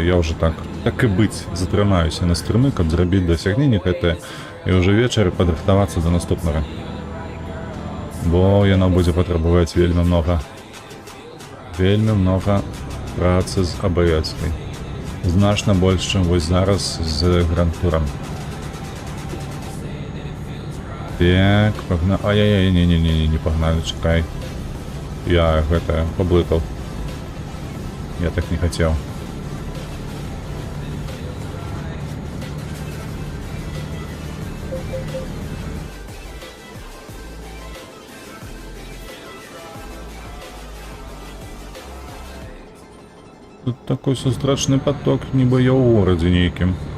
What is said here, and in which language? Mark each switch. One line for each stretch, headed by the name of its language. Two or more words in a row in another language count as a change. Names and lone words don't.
Belarusian: Я ўжо так і быць, затрымаюся на стрымы, каб зрабіць дасягненне гэтае і ўжо вечары падрыхтавацца да наступнага. Бо яно будзе патрабаваць вельмі многа Вельмі много працы з АБС-кай. Значна больш, чым вось зараз з грантурам.
Russian: Так, погнали. Ай-яй-яй, не погнали, чекай.
Belarusian: Я гэта
Russian: поблыкал. Я так не хотел.
Belarusian: Тут такой сустрачны поток, нібы я ў горадзе нейкім.